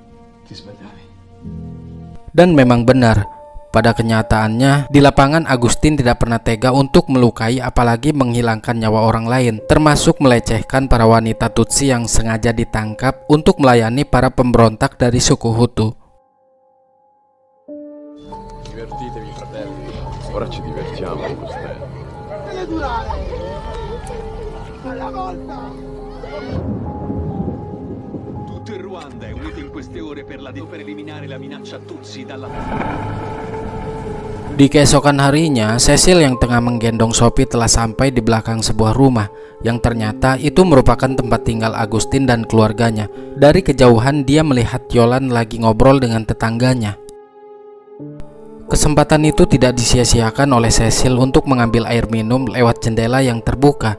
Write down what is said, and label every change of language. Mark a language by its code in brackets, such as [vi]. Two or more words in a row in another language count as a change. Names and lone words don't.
[id] Dan memang benar, pada kenyataannya di lapangan Agustin tidak pernah tega untuk melukai apalagi menghilangkan nyawa orang lain, termasuk melecehkan para wanita Tutsi yang sengaja ditangkap untuk melayani para pemberontak dari suku Hutu. [it] Divertitevi fratelli, ora ci divertiamo con Costello. Tutto il Ruanda è unito in queste ore per eliminare la minaccia Tutsi dalla... [id] Di keesokan harinya, Cecil yang tengah menggendong Sophie telah sampai di belakang sebuah rumah yang ternyata itu merupakan tempat tinggal Agustin dan keluarganya. Dari kejauhan dia melihat Yolan lagi ngobrol dengan tetangganya. Kesempatan itu tidak disia-siakan oleh Cecil untuk mengambil air minum lewat jendela yang terbuka.